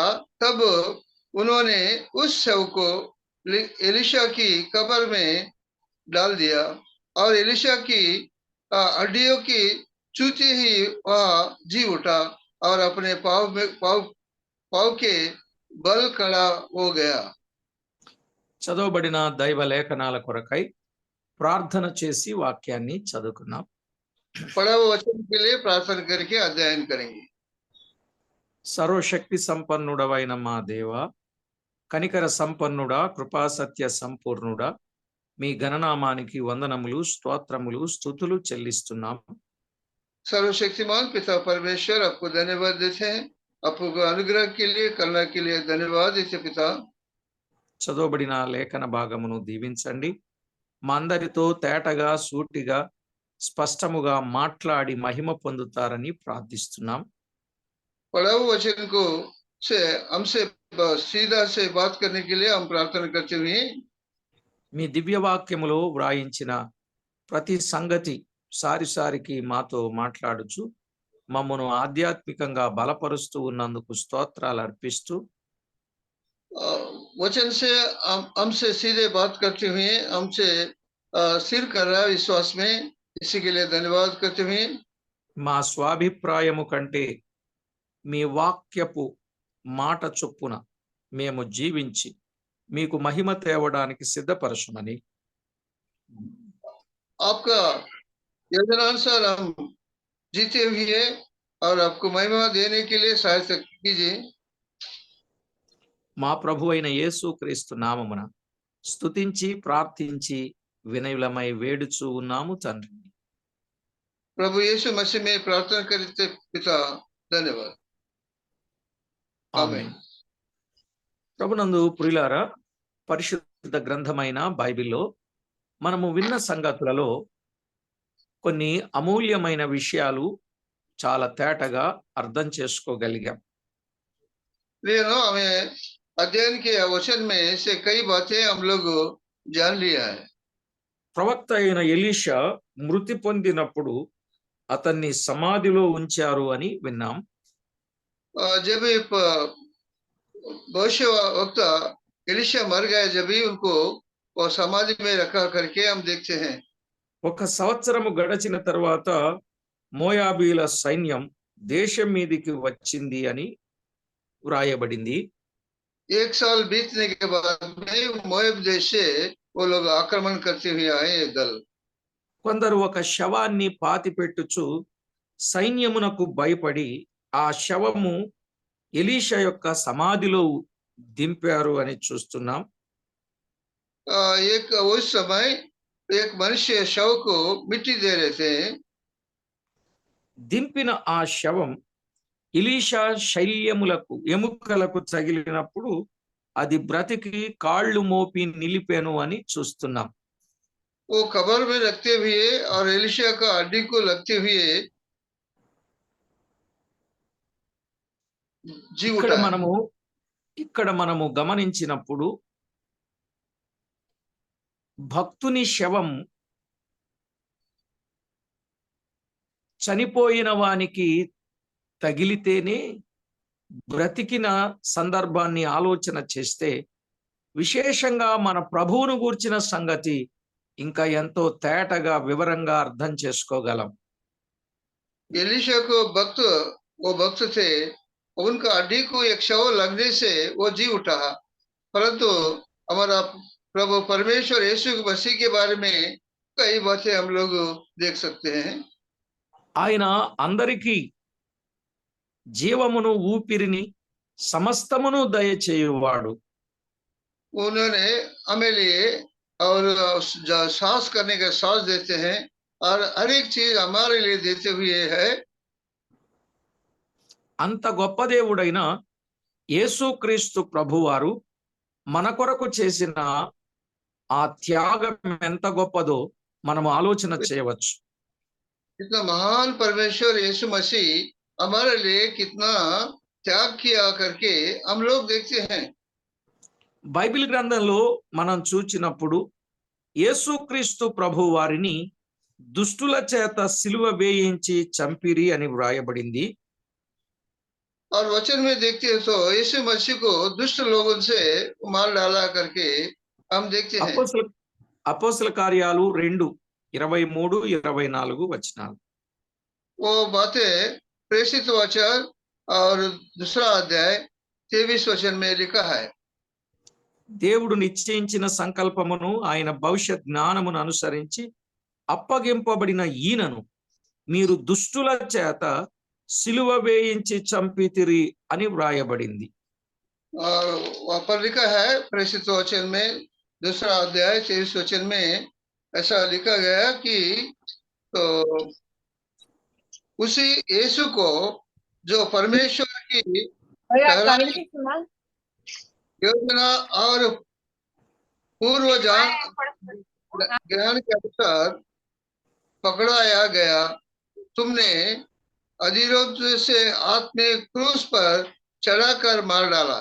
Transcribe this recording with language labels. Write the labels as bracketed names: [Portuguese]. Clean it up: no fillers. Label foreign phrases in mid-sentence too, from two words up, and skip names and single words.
[Hindi] तब उन्होंने उस शव को एलिशा की कब्र में डाल दिया और एलिशा की हड्डियों की चूती ही वह जी उठा और अपने पाव के बल खड़ा हो गया। [Telugu] చదవబడిన దైవ లేఖనాల కొరకై ప్రార్థన చేసి వాక్యాన్ని చదువుకుందాం. [Hindi] पढ़ा हुआ वचन के लिए प्रार्थना करके अध्ययन करेंगे। [Telugu] సర్వశక్తి సంపన్నుడవైన మా దేవా, కనికర సంపన్నుడా, కృపా సత్య సంపూర్ణుడా, మీ గణనామానికి వందనములు, స్తోత్రములు, స్తుతులు చెల్లిస్తున్నాం. [Hindi] सर्वशक्तिमान पिता परमेश्वर, आपको धन्यवाद देते हैं। आपको अनुग्रह के लिए, करुणा के लिए धन्यवाद देते पिता। [Telugu] చదవబడిన లేఖన భాగమును దీవించండి. మా అందరితో తేటగా, సూటిగా, స్పష్టముగా మాట్లాడి మహిమ పొందుతారని ప్రార్థిస్తున్నాం. [Hindi] पढ़ा हुआ वचन को से हमसे सीधा से बात करने के लिए हम प्रार्थना करते हुए [Telugu] మీ దివ్య వాక్యములో వ్రాయించిన ప్రతి సంగతి సారిసారికి మాతో మాట్లాడుచు మమ్మను ఆధ్యాత్మికంగా బలపరుస్తూ ఉన్నందుకు స్తోత్రాలు అర్పిస్తూ [Hindi] वचन से हमसे सीधे बात करते हुए हमसे सिर कर रहा विश्वास में, इसी के लिए धन्यवाद करते हुए [Telugu] మా స్వాభిప్రాయము కంటే మీ వాక్యపు మాట చొప్పున మేము జీవించి మీకు మహిమ తేవడానికి సిద్ధపరచుమని [Hindi] आपका योजनानुसार हम जीते हुए और आपको महिमा देने के लिए सहायता कीजिए। [Telugu] మా ప్రభు అయిన యేసుక్రీస్తు నామమున స్తుతించి ప్రార్థించి వినయులమై వేడుచూ ఉన్నాము తండ్రి. [Hindi] प्रभु यीशु मसीह में प्रार्थना करते पिता, धन्यवाद। [Telugu] ఆమేన్. ప్రభునందు ప్రియులారా, పరిశుద్ధ గ్రంథమైన బైబిల్లో మనము విన్న సంగతులలో కొన్ని అమూల్యమైన విషయాలు చాలా తేటగా అర్థం చేసుకోగలిగాం. [Hindi] हमें अध्ययन के वचन में से कई बातें हम लोग जान लिया है। [Telugu] ప్రవక్త అయిన ఎలీషా మృతి పొందినప్పుడు అతన్ని సమాధిలో ఉంచారు అని విన్నాం. [Hindi] जब भविष्य वक्त एलिशा मर गए, जब भी उनको समाधि में रखा करके हम देखते हैं। [Telugu] 1 సంవత్సరము గడచిన తర్వాత మోయాబీల సైన్యం దేశం మీదికి వచ్చింది అని వ్రాయబడింది. [Hindi] 1 साल बीतने के बाद में मोआब देश से वो लोग आक्रमण करते हुए आए दल। [Telugu] కొందరు ఒక శవాన్ని పాతిపెట్టుచు సైన్యమునకు భయపడి ఆ శవము ఎలీషా యొక్క సమాధిలో దింపారు అని చూస్తున్నాం. [Hindi] एक उस समय एक मनुष्य शव को मिट्टी दे रहे थे। [Telugu] దింపిన ఆ శవం ఎలీషా ఎముకలకు తగిలినప్పుడు అది బ్రతికి కాళ్ళు మోపి నిలిపెను అని చూస్తున్నాం. [Hindi] वो कब्र में रखते हुए और एलिशा का हड्डी को लगते हुए जी [Telugu] ఇక్కడ [Hindi] उठा। [Telugu] మనము ఇక్కడ మనము గమనించినప్పుడు భక్తుని శవం చనిపోయిన వానికి తగిలితేనే బ్రతికిన సందర్భాన్ని ఆలోచన చేస్తే విశేషంగా మన ప్రభువును గూర్చిన సంగతి ఇంకా ఎంతో తేటగా వివరంగా అర్థం చేసుకోగలం. [Hindi] एलीशा को वो भक्त थे, उनका हड्डी को एक शव लगने से वो जी उठा, परंतु हमारा प्रभु परमेश्वर यीशु मसीह के बारे में कई बातें हम लोग देख सकते हैं। [Telugu] ఆయన అందరికీ జీవమును ఊపిరిని సమస్తమును దయచేయువాడు. [Hindi] उन्होंने हमें लिए और सांस करने का सांस देते हैं और हर एक चीज हमारे लिए देते हुए है। [Telugu] అంత గొప్ప దేవుడైన యేసుక్రీస్తు ప్రభువారు మన కొరకు చేసిన ఆ త్యాగం ఎంత గొప్పదో మనము ఆలోచన చేయవచ్చు. [Hindi] इतना महान परमेश्वर यीशु मसीह हमारे लिए कितना त्याग किया करके हम लोग देखते हैं। [Telugu] బైబిల్ గ్రంథంలో మనం చూచినప్పుడు యేసుక్రీస్తు ప్రభు వారిని దుష్టుల చేత సిలువ వేయించి చంపిరి అని వ్రాయబడింది. [Hindi] और वचन में देखते हैं तो यीशु मसीह को दुष्ट लोगों से मार डाला करके हम देखते हैं। [Telugu] అపోస్తల కార్యాలు 2:23-24 వచనాలు. [Hindi] वो बातें प्रेषित वचन और दूसरा अध्याय 23 वचन में लिखा है। [Telugu] దేవుడు నిశ్చయించిన సంకల్పమును ఆయన భవిష్యత్ జ్ఞానమును అనుసరించి అప్పగింపబడిన ఈయనను మీరు దుష్టుల చేత సిలువ వేయించి చంపితిరి అని వ్రాయబడింది. [Hindi] और वहाँ पर लिखा है प्रेषित वचन में दूसरा अध्याय 23 वचन में ऐसा लिखा गया कि तो उसी यीशु को जो परमेश्वर की योजना और पूर्व ज्ञान के अनुसार पकड़ाया गया, तुमने अधिरोध से आत्मे क्रूस पर चढ़ाकर मार डाला।